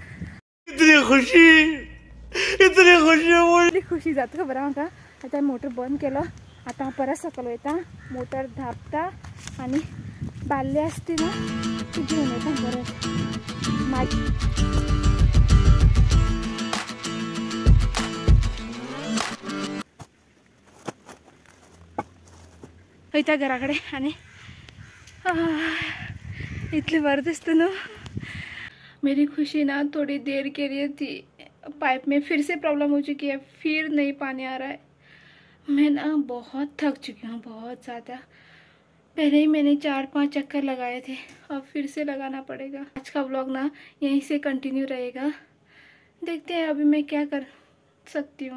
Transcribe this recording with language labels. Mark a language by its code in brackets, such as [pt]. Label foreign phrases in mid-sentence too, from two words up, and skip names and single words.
[kok] इतनी खुशी जाता खबर म्हाका आता मोटर बंद केलो आता हांव परत सकयल वयता मोटर धापता आनी बाल्ली आसती न्हू ती घेवन येता परत वयता घरा कडेन आनी इतली बरें दिसता न्हू [hi] मेरी खुशी ना थोड़ी देर के लिए थी पाइप में फिर से प्रॉब्लम हो चुकी है फिर नहीं पानी आ रहा है मैं ना बहुत थक चुकी हूँ बहुत ज़्यादा पहले ही मैंने 4-5 चक्कर लगाए थे अब फिर से लगाना पड़ेगा आज का व्लॉग ना यहीं से कंटिन्यू रहेगा देखते हैं अभी मैं क्या कर सकती हूँ